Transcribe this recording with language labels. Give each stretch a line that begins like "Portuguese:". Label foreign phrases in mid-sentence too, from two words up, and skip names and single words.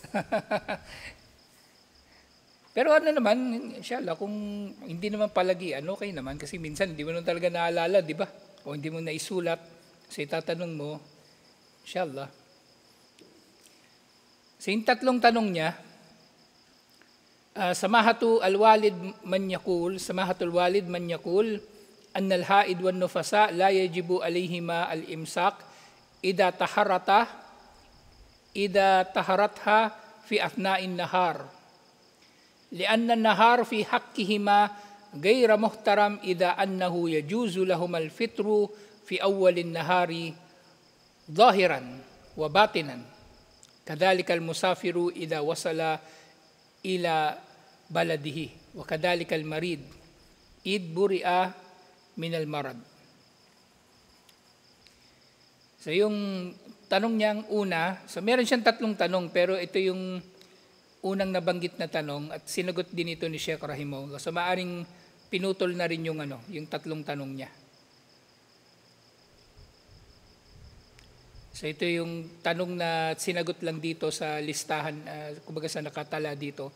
Filipino: Pero naman, inshallah, kung hindi naman palagi, okay naman kasi minsan hindi mo naman talaga naalala, di ba? O hindi mo naisulat, kasi tatanong mo, inshallah. So yung tatlong tanong niya,
Arabic: سماحة الوالد من يقول أن الحائض والنفساء لا يجب عليهما الإمساك إذا طهرتا في أثناء النهار لأن النهار في حقهما غير محترم إذ أنه يجوز لهم الفطر في أول النهار ظاهرا وباطنا وكذلك المسافر إذا وصل إلى بلده وكذلك المريض إذا برئ من المرض.
Filipino: So yung tanong niyang una, so meron siyang tatlong tanong pero ito yung unang nabanggit na tanong at sinagot din ito ni Sheikh rahimahullah. So maaring pinutol na rin yung yung tatlong tanong niya. So ito yung tanong na sinagot lang dito sa listahan, kumbaga sa nakatala dito.